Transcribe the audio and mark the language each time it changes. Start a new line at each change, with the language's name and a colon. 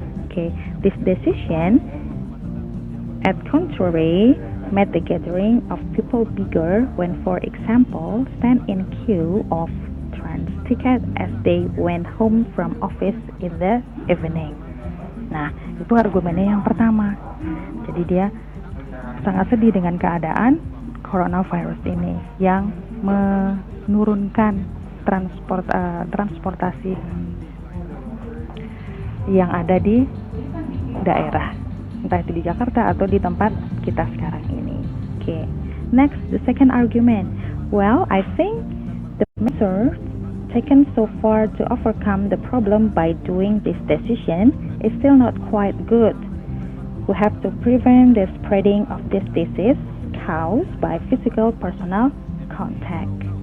English: Okay, this decision, at contrary, made the gathering of people bigger when, for example, stand in queue of trans ticket as they went home from office in the evening.
Indonesian: Nah, itu argumennya yang pertama. Jadi dia sangat sedih dengan keadaan coronavirus ini yang menurunkan transportasi yang ada di daerah, entah itu di Jakarta atau di tempat kita sekarang ini.
English: Okay. Next, the second argument. Well, I think the measures taken so far to overcome the problem by doing this decision is still not quite good. We have to prevent the spreading of this disease caused by physical personal contact.